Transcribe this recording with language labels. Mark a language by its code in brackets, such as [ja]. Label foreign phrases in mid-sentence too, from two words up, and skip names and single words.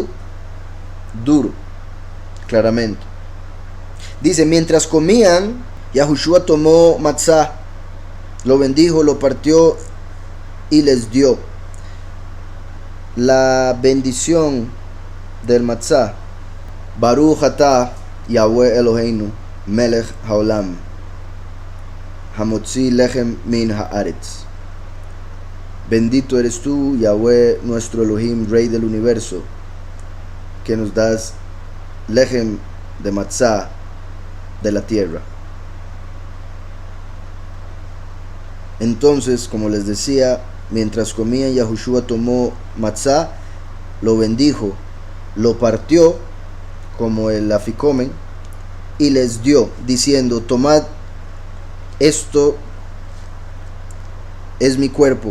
[es] Duro, claramente. Dice, mientras comían, Yahushua tomó matzah, lo bendijo, lo partió y les dio. La bendición del matzah: [he] ברוך אתה יהוה אלהינו מלך העולם המוציא לחם מן הארץ. [es] Bendito eres tú, Yahweh, nuestro Elohim, Rey del universo, que nos das lechem de matzah de la tierra. Entonces, como les decía, mientras comían, Yahushua tomó matzah, lo bendijo, lo partió como el aficomen y les dio, diciendo, tomad, esto es mi cuerpo.